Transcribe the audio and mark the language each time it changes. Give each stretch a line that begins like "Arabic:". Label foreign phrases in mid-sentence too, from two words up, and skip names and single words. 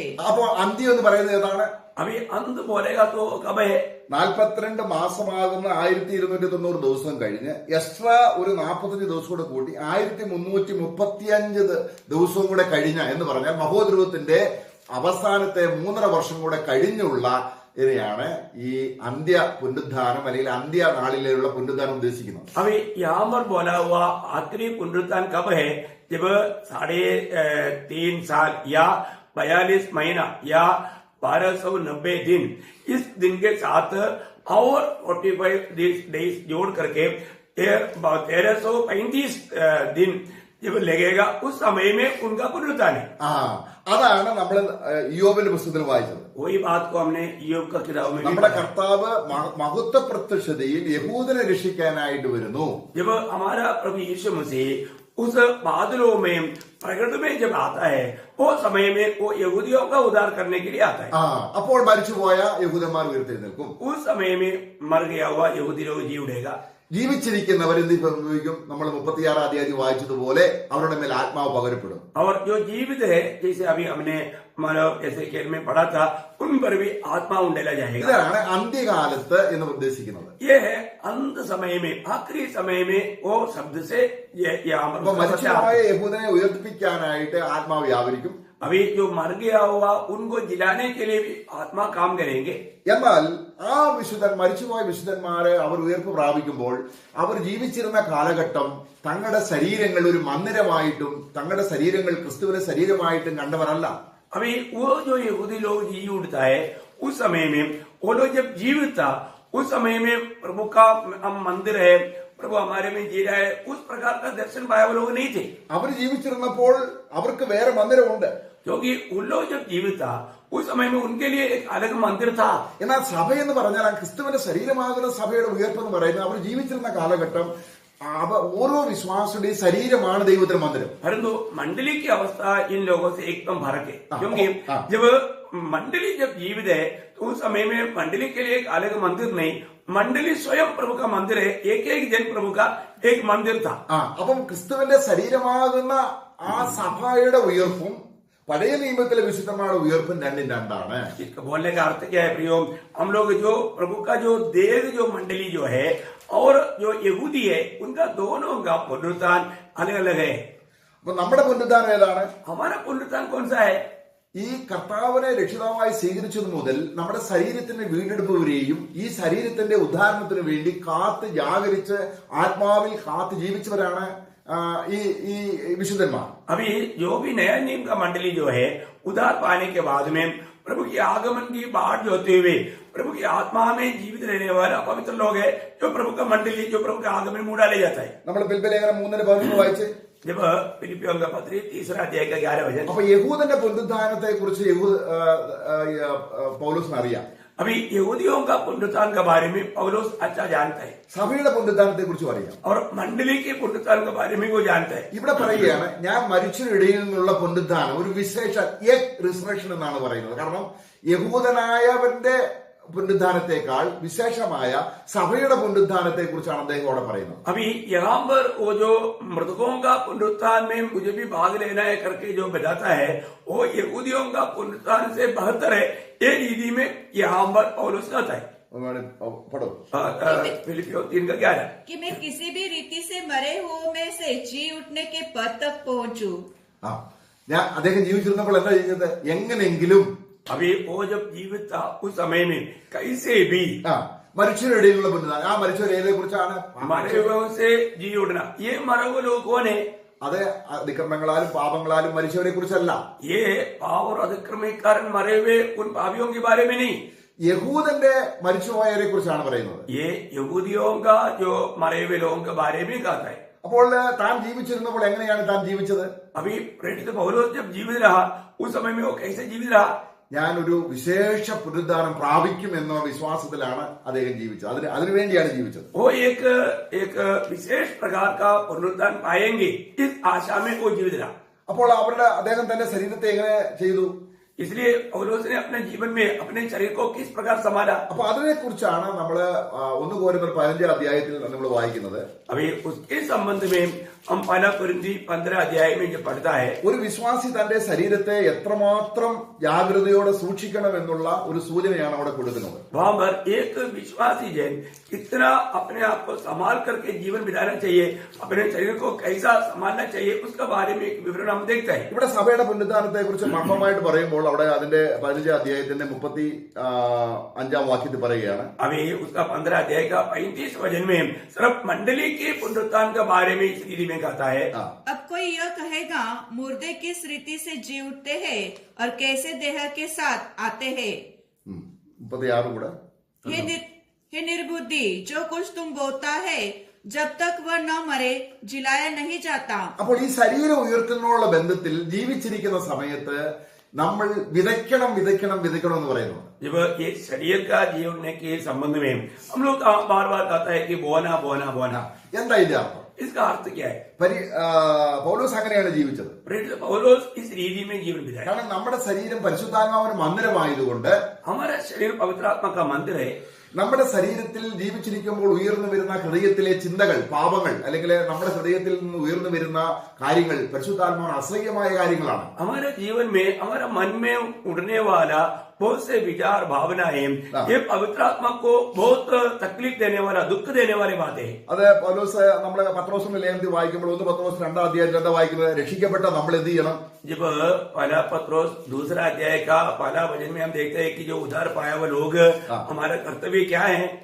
Malayalam: അപ്പൊ അന്ത്യം എന്ന് പറയുന്നത് ഏതാണ്?
Hindi: अभी अंत बोलेगा तो कब है?
Malayalam: 42 മാസമാകുന്ന 1290 ദിവസം കഴിഞ്ഞ് എക്സ്ട്രാ ഒരു 45 ദിവസം കൂടെ കൂട്ടി 1335 ദിവസവും കൂടെ കഴിഞ്ഞ എന്ന് പറഞ്ഞാൽ മഹോദ്രവത്തിന്റെ അവസാനത്തെ 3.5 വർഷം കൂടെ കഴിഞ്ഞുള്ള ഇതിനെയാണ് ഈ അന്ത്യ പുനരുദ്ധാനം അല്ലെങ്കിൽ അന്ത്യ നാളിലുള്ള പുനരുദ്ധാനം ഉദ്ദേശിക്കുന്നത്.
Hindi: अभी यहाँ पर बोला हुआ आखिरी पुनरुत्थान कब है? जब 3.5 साल या 42 महीना या 1290 दिन, इस दिन के साथ और 45 डेज जोड़ करके 1335 दिन जब लगेगा, उस समय में उनका पुनरुत्थान है.
Malayalam: അതാണ് നമ്മൾ ഇയ്യോബിന്റെ പുസ്തകത്തിൽ വായിച്ചത്.
Hindi: वही बात को हमने ईयोब का किताब में
Malayalam: നമ്മുടെ കർത്താവ് മഹത്വ പ്രത്യക്ഷതയിൽ യഹൂദനെ രക്ഷിക്കാനായിട്ട് വരുന്നു.
Hindi: जब हमारा प्रभु यीशु मसीह उस बादलों में प्रकट में जब आता है, वो समय में वो यहूदियों का उद्धार करने के लिए आता है.
Malayalam: അപ്പോൾ മരിച്ചുപോയ യഹൂദന്മാർ ഉയർത്തെഴുന്നേൽക്കും.
Hindi: उस समय में मर गया हुआ यहूदी लोग जी उठेगा.
Malayalam: ജീവിച്ചിരിക്കുന്നവർ എന്ത് സംഭവിക്കും? നമ്മൾ 36 അധ്യായം വായിച്ചതുപോലെ അവരുടെ മേൽ ആത്മാവ് പകരപ്പെടും.
Hindi: और जो जीवित है, जैसे अभी हमने मतलब ऐसे खेल में पढ़ा था, उन पर भी आत्मा उंडेला जाएगा.
Malayalam: ഇതാണ് അന്ത്യകാലത്ത് എന്ന് ഉദ്ദേശിക്കുന്നത്.
Hindi: ये है अंत समय में, आखिरी समय में वो शब्द से ये यहाँ पर
Malayalam: മരിച്ചുപോയ യഹൂദനെ ഉയർത്തിപ്പിക്കാനായിട്ട് ആത്മാവ് വ്യാപരിക്കും.
Hindi: अभी जो मर गया हुआ उनको जिलाने के लिए भी आत्मा काम करेंगे.
Malayalam: എന്നാൽ ആ മരിച്ചുപോയ വിശുദ്ധന്മാരെ അവർ ഉയർപ്പ് പ്രാപിക്കുമ്പോൾ അവർ ജീവിച്ചിരുന്ന കാലഘട്ടം തങ്ങളുടെ ശരീരങ്ങൾ ഒരു മന്ദിരമായിട്ടും തങ്ങളുടെ ശരീരങ്ങൾ ക്രിസ്തുവിന്റെ ശരീരമായിട്ടും കണ്ടവരല്ല.
Hindi: अभी वो जो यहूदी लोग जी उठता है उस समय में वो लोग जब जीवित था उस समय में प्रभु का मंदिर है, प्रभु हमारे में जी रहा है, उस प्रकार का दर्शन पाया वो लोग नहीं थे.
Malayalam: അവർ ജീവിച്ചിരുന്നപ്പോൾ അവർക്ക് വേറെ മന്ദിരമുണ്ട്.
Hindi: क्योंकि उन लोग जब जीवित था उस समय में उनके लिए एक अलग मंदिर था.
Malayalam: എന്നാൽ സഭ എന്ന് പറഞ്ഞാൽ ആ ക്രിസ്തുവിന്റെ ശരീരമാകുന്ന സഭയുടെ ഉയർപ്പ് എന്ന് പറയുന്നത് അവർ ജീവിച്ചിരുന്ന കാലഘട്ടം ഓരോ വിശ്വാസിയുടെയും ശരീരമാണ് ദൈവത്തിന്റെ മന്ദിരം.
Hindi: परंतु मंडली की अवस्था इन लोगों से एकदम फर्क है. क्योंकि जब मंडली जब जीवित है तो उस समय में मंडली के लिए एक अलग मंदिर नहीं, मंडली स्वयं प्रभु का मंदिर है. एक एक जन प्रभु का एक मंदिर था.
Malayalam: അപ്പം ക്രിസ്തുവിന്റെ ശരീരമാകുന്ന ആ സഭയുടെ ഉയർപ്പും പഴയ നിയമത്തിലെ വിശുദ്ധന്മാരുടെ ഉയർപ്പും രണ്ടും രണ്ടാണ്.
Hindi: इसका बोलने का अर्थ क्या है प्रियो? हम लोग जो प्रभु का जो देह जो मंडली जो है और जो यहूदी है उनका दोनों का पुनरुत्थान अलग अलग है.
Malayalam: അപ്പൊ നമ്മുടെ പുനരുദ്ധാനം ഏതാണ്?
Hindi: हमारा पुनरुत्थान कौन सा है?
Malayalam: ഈ കർത്താവിനെ രക്ഷിതാവായി സ്വീകരിച്ചതു മുതൽ നമ്മുടെ ശരീരത്തിന്റെ വീണ്ടെടുപ്പ് വരെയും ഈ ശരീരത്തിന്റെ ഉദ്ധാരണത്തിന് വേണ്ടി കാത്ത് ജാഗരിച്ച് ആത്മാവിൽ കാത്ത് ജീവിച്ചവരാണ് ഈ വിശുദ്ധന്മാർ.
Hindi: अभी जो भी नया नियम का मंडली जो है उधार पाने के बाद में प्रभु की आगमन की बाट जोते हुए प्रभु की आत्मा में जीवित रहने वाले अपवित्र लोग है जो प्रभु का मंडली जो प्रभु के आगमन में डाले जाता है.
Malayalam: നമ്മൾ ഫിലിപ്പിലേഖനം 3:11 വായിച്ച്
Hindi: जब फिलिपियों का पत्री 3 अध्याय का 11 वचन.
Malayalam: അപ്പൊ യഹൂദന്റെ പുനരുദ്ധാനത്തെ കുറിച്ച് പൗലോസിന് അറിയാം.
Hindi: अभी यहूदियों का पुनरुत्थान के बारे में पौलुस अच्छा जानता है
Malayalam: സഭയുടെ പുനരുദ്ധാനത്തെ കുറിച്ചും അറിയാം.
Hindi: और मंडली के पुनरुत्थान के बारे में वो जानता है.
Malayalam: ഇവിടെ പറയുകയാണ് ഞാൻ മരിച്ചവരിടയിൽ നിന്നുള്ള പുനരുദ്ധാനം ഒരു വിശേഷ റിസറക്ഷൻ എന്നാണ് പറയുന്നത്. കാരണം യഹൂദനായവന്റെ പുനരുദ്ധാനത്തെക്കാൾ വിശേഷമായ സഭയുടെ പുനരുദ്ധാനത്തെ കുറിച്ചാണ് അദ്ദേഹം അവിടെ പറയുന്നത്.
Hindi: अभी यहाँ पर वो जो मृतकों का पुनरुत्थान में मुझे भी भाग लेना है करके जो बताता है वो यहूदियों का पुनरुत्थान से बेहतर है. ये रीति में यहाँ पर पौलुस कहता है പടോ फिलिपियों 3:11 कि मैं किसी भी रीति से मरे हुओं में से जी उठने के पद तक पहुंचू.
Malayalam: ഞാൻ അദ്ദേഹം ജീവിച്ചിരുന്നപ്പോൾ എന്താ ചെയ്യുന്നത്? എങ്ങനെങ്കിലും
Hindi: अभी वो जब जीवित था उस समय में कैसे भी
Malayalam: മരിച്ചവരുടെ ഇടയിലുള്ള പുനരുദ്ധാനം. ആ മരിച്ചവരെ കുറിച്ചാണ്
Hindi: मरे हुओं से जी उठना. ये मरे हुए लोग कौन है?
Malayalam: അത് അതിക്രമങ്ങളാലും പാപങ്ങളാലും മരിച്ചവരെ കുറിച്ചല്ല.
Hindi: ये पाप और अतिक्रम के कारण मरे हुए उन पापियों के बारे में नहीं,
Malayalam: യഹൂദന്റെ മരിച്ചുപോയവരെ കുറിച്ചാണ് പറയുന്നത്.
Hindi: ये यहूदियों का जो मरे हुए लोगों के बारे में कहता है.
Malayalam: അപ്പോൾ താൻ ജീവിച്ചിരുന്നപ്പോൾ എങ്ങനെയാണ് താൻ ജീവിച്ചത്?
Hindi: अभी प्रेरित पौलुस जब जीवित रहा उस समय में वो कैसे जीवित रहा?
Malayalam: ഞാൻ ഒരു വിശേഷ പുനരുദ്ധാനം പ്രാപിക്കും എന്ന വിശ്വാസത്തിലാണ് അദ്ദേഹം ജീവിച്ചത്. അതിനുവേണ്ടിയാണ് ജീവിച്ചത്.
Hindi: वो एक विशेष प्रकार का पुनरुत्थान पाएंगे इस आशा में वो जीवित रहा.
Malayalam: അപ്പോൾ അദ്ദേഹം തന്റെ ശരീരത്തെ എങ്ങനെ ചെയ്തു?
Hindi: इसलिए पौलुस ने अपने जीवन में अपने शरीर को किस प्रकार संभाला?
Malayalam: അപ്പൊ അതിനെ കുറിച്ചാണ് നമ്മള് 1 കൊരിന്ത്യർ 15 അധ്യായത്തിൽ നമ്മൾ വായിക്കുന്നത്.
Hindi: अभी उसके संबंध में हम 1 कोरिन्थी 15 अध्याय में जो पढ़ता है
Malayalam: ഒരു വിശ്വാസി തന്റെ ശരീരത്തെ എത്രമാത്രം ജാഗ്രതയോടെ സൂക്ഷിക്കണം എന്നുള്ള ഒരു സൂചനയാണ് അവിടെ കൊടുക്കുന്നത്.
Hindi: वहां पर एक विश्वासी जन कितना अपने आप को संभाल करके जीवन बिताना चाहिए, अपने शरीर को कैसा संभालना चाहिए उसके बारे में एक विवरण हम देखते हैं.
Malayalam: ഇവിടെ സഭയുടെ പുനരുദ്ധാനത്തെ കുറിച്ച് മർമ്മമായിട്ട് പറയുമ്പോൾ അവിടെ അതിന്റെ 15 അധ്യായത്തിന്റെ 35 വാക്യത്തിൽ പറയുകയാണ്.
Hindi: अभी उसका 15 अध्याय का 35 वचन में सिर्फ मंडली के पुनरुत्थान के बारे में इस रीति में कहता है. अब कोई यह कहेगा मुर्दे किस रीति से जी उठते हैं और कैसे देह के साथ आते हैं.
Malayalam: 36 കൂടെ
Hindi: हे निर्बुद्धि, जो कुछ तुम बोता है जब तक वह न मरे जिलाया नहीं जाता.
Malayalam: അപ്പോൾ ഈ ശരീരം ഉയർത്തുന്നതിനുള്ള ബന്ധത്തിൽ ജീവിച്ചിരിക്കുന്ന സമയത്ത് നമ്മൾ വിതയ്ക്കണം എന്ന് പറയുന്നു.
Hindi: जब ये शरीर का जीवन के संबंध में हम लोग बार बार कहता है कि बोना बोना बोना.
Malayalam: എന്താ ഇതിന്റെ അർത്ഥം?
Hindi: इसका अर्थ क्या है?
Malayalam: പൗലോസ് അങ്ങനെയാണ് ജീവിച്ചത്.
Hindi: पौलुस इस रीति में जीवन बिताया.
Malayalam: കാരണം നമ്മുടെ ശരീരം പരിശുദ്ധാത്മാവിന്റെ മന്ദിരമായതുകൊണ്ട്
Hindi: हमारा शरीर पवित्र आत्मा का मंदिर है.
Malayalam: നമ്മുടെ ശരീരത്തിൽ ജീവിച്ചിരിക്കുമ്പോൾ ഉയർന്നു വരുന്ന ഹൃദയത്തിലെ ചിന്തകൾ, പാപങ്ങൾ, അല്ലെങ്കിൽ നമ്മുടെ ഹൃദയത്തിൽ നിന്ന് ഉയർന്നു വരുന്ന കാര്യങ്ങൾ പരിശുദ്ധാത്മാവിന് അസഹ്യമായ കാര്യങ്ങളാണ്.
Hindi: हमारे जीवन में, हमारा मन में उड़ने वाला बहुत से विचार, भावनाएं, ये पवित्र आत्मा को बहुत तकलीफ देने वाला, दुख देने वाली बातें हैं.
Malayalam: അത് പൗലോസ് നമ്മളെ പത്രോസിന്റെ ലേഖനത്തിൽ വായിക്കുമ്പോൾ 1 പത്രോസ് 2 അധ്യായം എന്താ വായിക്കുന്നത്? രക്ഷിക്കപ്പെട്ട നമ്മൾ എന്ത് ചെയ്യണം?
Hindi: जब पहला पत्रोस 2 अध्याय का पहला वचन में हम देखते हैं कि जो उद्धार पाया हुआ लोग, हमारा कर्तव्य क्या है?